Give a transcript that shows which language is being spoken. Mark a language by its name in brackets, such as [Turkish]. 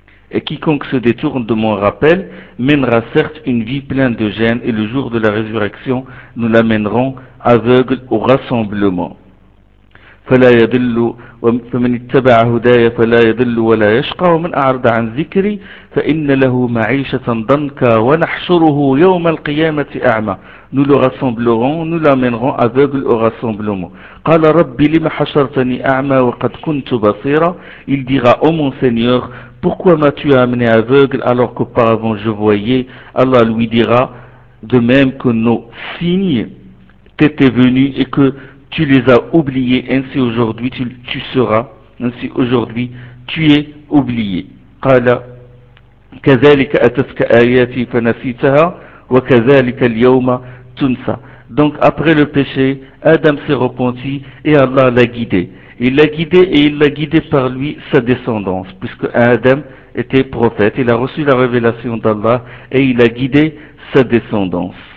[French] Et quiconque se détourne de mon rappel mènera certes une vie pleine de gêne, et le jour de la résurrection nous l'amènerons aveugle au rassemblement. [Arabic] فَلَا يَضِلُّ فَمَنِ اتَّبَعَ هُدَايَ فَلَا يَضِلُّ وَلَا يَشْقَى وَمَنْ أَعْرَضَ عَنْ ذِكْرِي فَإِنَّ لَهُ مَعِيشَةً ضَنْكًا وَنَحْشُرُهُ يَوْمَ الْقِيَامَةِ أَعْمَى. [French] Nous le rassemblerons, nous l'amènerons aveugle au rassemblement. [Arabic] قَالَ رَبِّ لِمَ حَشَرْتَنِي أَعْمَى وَقَدْ كُنْتُ بَصِيرًا. [French] Il dira: Ô mon Seigneur, pourquoi m'as-tu amené aveugle alors qu'auparavant je voyais? Allah lui dira: De même que nos signes t'étaient venus et que tu les as oubliés, ainsi aujourd'hui tu seras, ainsi aujourd'hui tu es oublié. [Arabic] قال كذلك أتتك آياتي فنسيتها وكذلك اليوم تنسى. [French] Donc après le péché, Adam s'est repenti et Allah l'a guidé. Il l'a guidé et il l'a guidé par lui sa descendance, puisque Adam était prophète, il a reçu la révélation d'Allah et il a guidé sa descendance.